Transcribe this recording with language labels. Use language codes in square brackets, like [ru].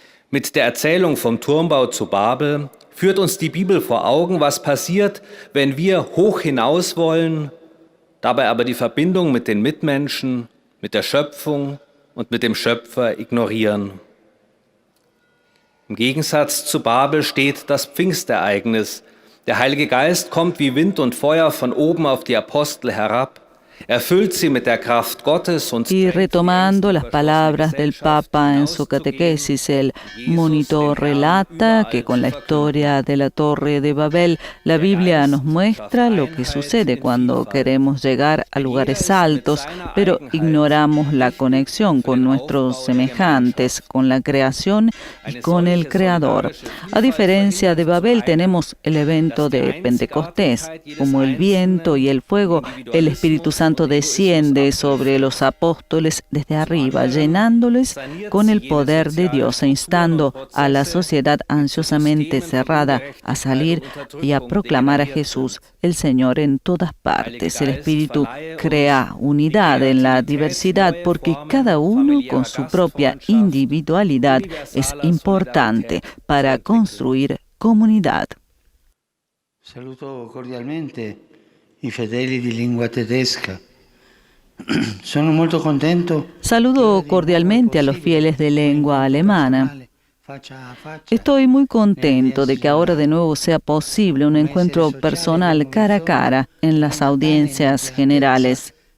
[de] Mit der Erzählung vom Turmbau zu Babel führt uns die Bibel vor Augen, was passiert, wenn wir hoch hinaus wollen, dabei aber die Verbindung mit den Mitmenschen, mit der Schöpfung und mit dem Schöpfer ignorieren. Im Gegensatz zu Babel steht das Pfingstereignis. Der Heilige Geist kommt wie Wind und Feuer von oben auf die Apostel herab. Erfüllt sie mit der Kraft Gottes und [es] Y retomando las palabras del Papa en su catequesis, el monitor relata que con la historia de la Torre de Babel, la Biblia nos muestra lo que sucede cuando queremos llegar a lugares altos, pero ignoramos la conexión con nuestros semejantes, con la creación y con el Creador. A diferencia de Babel, tenemos el evento de Pentecostés. Como el viento y el fuego, el Espíritu Santo desciende sobre los apóstoles desde arriba, llenándoles con el poder de Dios e instando a la sociedad ansiosamente cerrada a salir y a proclamar a Jesús, el Señor, en todas partes. El Espíritu crea unidad en la diversidad porque cada uno con su propia individualidad es importante para construir comunidad. [it] Saluto cordialmente i fedeli di lingua tedesca. Sono molto contento. [es] Saludo cordialmente a los fieles de lengua alemana. Estoy muy contento de que ahora de nuevo sea posible un encuentro personal cara a cara en las audiencias generales.